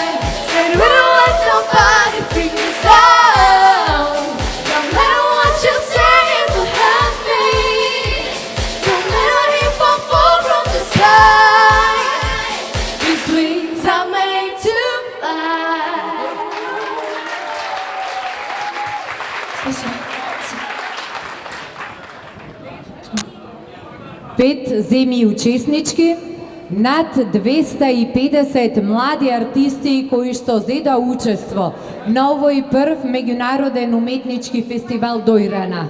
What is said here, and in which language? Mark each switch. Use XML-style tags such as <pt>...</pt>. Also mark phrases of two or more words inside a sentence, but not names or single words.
<en>And we don't let nobody bring us down. No matter what you say, it will help me. No matter if I fall from the sky. These wings are made to fly.</en> <mk>Пет земји учеснички, над 250 млади артисти кои што зеда учество на овој прв меѓународен уметнички фестивал Дојрана.</mk>